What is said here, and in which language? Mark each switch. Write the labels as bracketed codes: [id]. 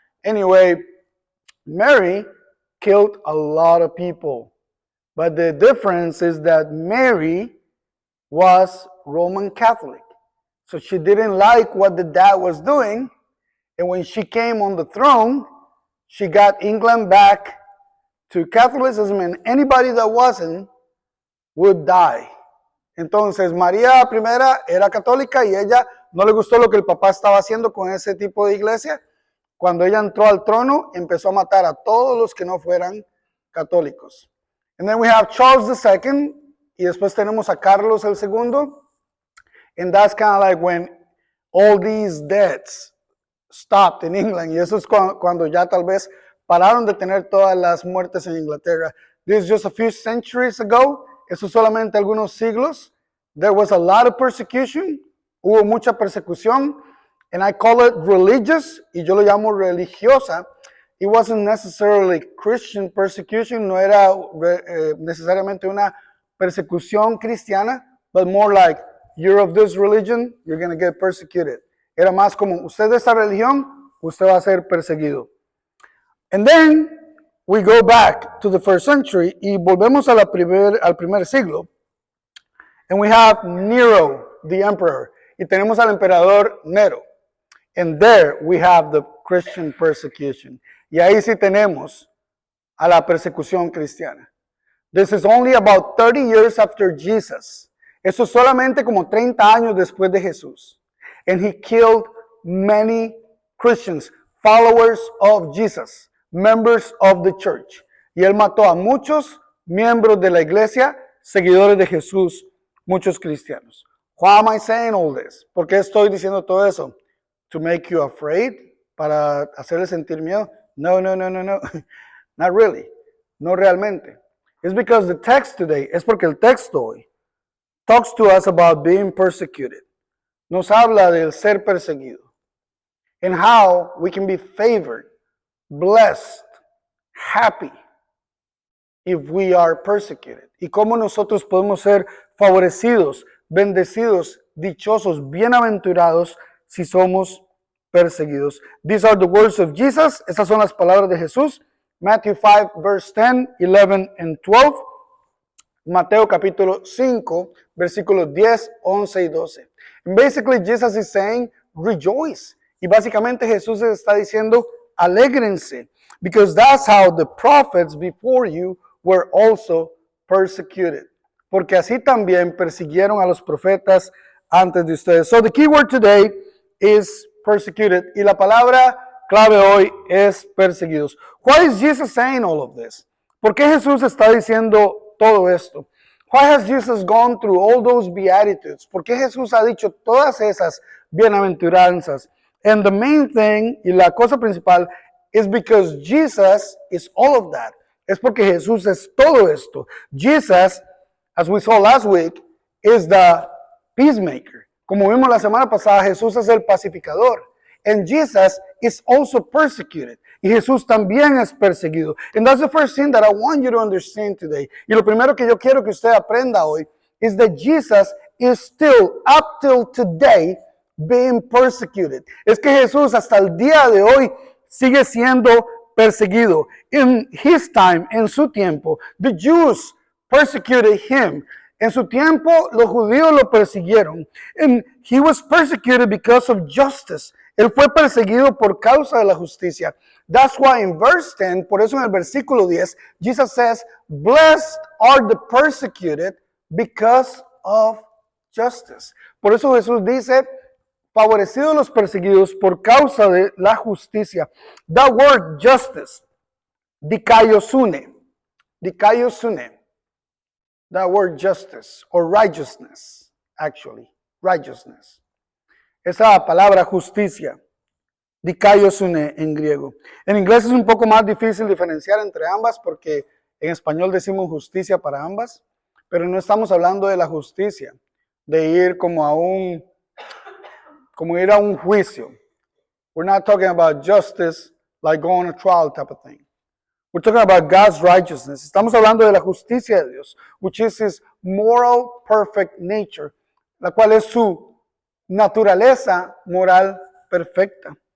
[en] Anyway, Mary killed a lot of people. But the difference is that Mary was Roman Catholic. So she didn't like what the dad was doing. And when she came on the throne, she got England back to Catholicism, and anybody that wasn't would die. [es] Entonces, María I era católica y ella no le gustó lo que el papá estaba haciendo con ese tipo de iglesia. Cuando ella entró al trono, empezó a matar a todos los que no fueran católicos. [en] And then we have Charles II, [es] y después tenemos a Carlos II. [en] And that's kind of like when all these deaths stopped in England. [es] Y eso es cuando ya tal vez pararon de tener todas las muertes en Inglaterra. [en] This is just a few centuries ago. [es] Eso solamente algunos siglos. [en] There was a lot of persecution. [es] Hubo mucha persecución. [en] And I call it religious. [es] Y yo lo llamo religiosa. [en] It wasn't necessarily Christian persecution. [es] No era necesariamente una persecución cristiana. [en] But more like, you're of this religion, you're going to get persecuted. [es] Era más como, usted de esta religión, usted va a ser perseguido. [en] And then we go back to the first century [es] y volvemos a al primer siglo. [en] And we have Nero, the emperor. [es] Y tenemos al emperador Nero. [en] And there we have the Christian persecution. [es] Y ahí sí tenemos a la persecución cristiana. [en] This is only about 30 years after Jesus. [es] Eso es solamente como 30 años después de Jesús. [en] And he killed many Christians, followers of Jesus, members of the church. [es] Y él mató a muchos miembros de la iglesia, seguidores de Jesús, muchos cristianos. [en] Why am I saying all this? [es] ¿Por qué estoy diciendo todo eso? [en] To make you afraid? [es] ¿Para hacerle sentir miedo? [en] No. Not really. [es] No realmente. [en] It's because the text today, [es] es porque el texto hoy [en] talks to us about being persecuted. [es] Nos habla del ser perseguido. [en] And how we can be favored, blessed, happy if we are persecuted. [es] Y cómo nosotros podemos ser favorecidos, bendecidos, dichosos, bienaventurados si somos perseguidos. [en] These are the words of Jesus. [es] Estas son las palabras de Jesús. [en] Matthew 5, verse 10, 11, and 12. [es] Mateo capítulo 5, versículos 10, 11 y 12. [en] And basically, Jesus is saying, rejoice. [es] Y básicamente Jesús está diciendo, alégrense. [en] Because that's how the prophets before you were also persecuted. [es] Porque así también persiguieron a los profetas antes de ustedes. [en] So the key word today is persecuted. [es] Y la palabra clave hoy es perseguidos. [en] Why is Jesus saying all of this? [es] ¿Por qué Jesús está diciendo todo esto? [en] Why has Jesus gone through all those beatitudes? [es] ¿Por qué Jesús ha dicho todas esas bienaventuranzas? [en] And the main thing, [es] y la cosa principal, [en] is because Jesus is all of that. [es] Es porque Jesús es todo esto. [en] Jesus, as we saw last week, is the peacemaker. [es] Como vimos la semana pasada, Jesús es el pacificador. [en] And Jesus is also persecuted. [es] Y Jesús también es perseguido. [en] And that's the first thing that I want you to understand today. [es] Y lo primero que yo quiero que usted aprenda hoy [en] is that Jesus is still, up till today, being persecuted. [es] Es que Jesús hasta el día de hoy sigue siendo perseguido. [en] In his time, [es] en su tiempo, [en] the Jews persecuted him. [es] En su tiempo, los judíos lo persiguieron. [en] And he was persecuted because of justice. [es] Él fue perseguido por causa de la justicia. [en] That's why in verse 10, [es] por eso en el versículo 10, [en] Jesus says, blessed are the persecuted because of justice. [es] Por eso Jesús dice, favorecidos los perseguidos por causa de la justicia. [en] That word justice, dikaiosune, Dikaiosune. That word justice or righteousness, actually, righteousness. [es] Esa palabra justicia, dikaiosune en griego. En inglés es un poco más difícil diferenciar entre ambas porque en español decimos justicia para ambas, pero no estamos hablando de la justicia, de ir como ir a un juicio. [en] We're not talking about justice like going to trial type of thing. We're talking about God's righteousness. [es] Estamos hablando de la justicia de Dios, [en] which is His moral, perfect nature, [es] la cual es su naturaleza moral perfecta.